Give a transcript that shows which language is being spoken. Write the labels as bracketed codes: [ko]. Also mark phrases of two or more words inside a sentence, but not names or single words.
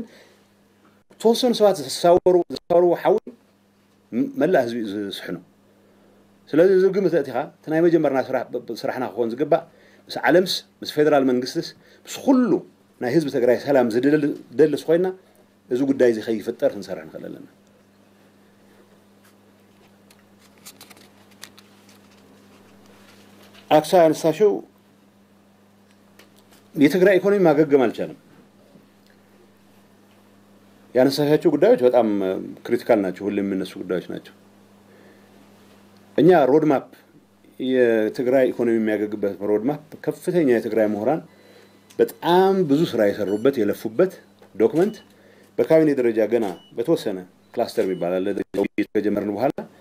[ti] ተወሰኑ ሰባት ዝሳወሩ ሓዊ መላእ ህዝቢ ዝስሕኑ ስለዚ እዚ ግምት እቲኻ እቲ ናይ መጀመርና ስራሕና ክኾን ዝግባእ ምስ ዓለምስ ምስ ፌደራል መንግስትስ ምስ ኩሉ ናይ ህዝቢ ትግራይ ሰላም ዝደልስ ኮይና እዚ ጉዳይ እዚ ከይፍጠር ክንሰርሕ ንኽእል ኣለና አክሳ ያነሳሽው [am] የትግራይ ኢኮኖሚ ማገገም አልቻለም ያነሳሻቸው ጉዳዮች በጣም ክሪቲካል ናቸው ሁሉም የሚነሱ ጉዳዮች ናቸው እኛ [en] road map [am] የትግራይ ኢኮኖሚ የሚያገግበት [en] road map [am] ከፍተኛ የትግራይ ምሁራን በጣም ብዙ ስራ የሰሩበት የለፉበት ዶክመንት በካቢኔ ደረጃ ገና በተወሰነ ክላስተር ይባላል ለጀመርን በኋላ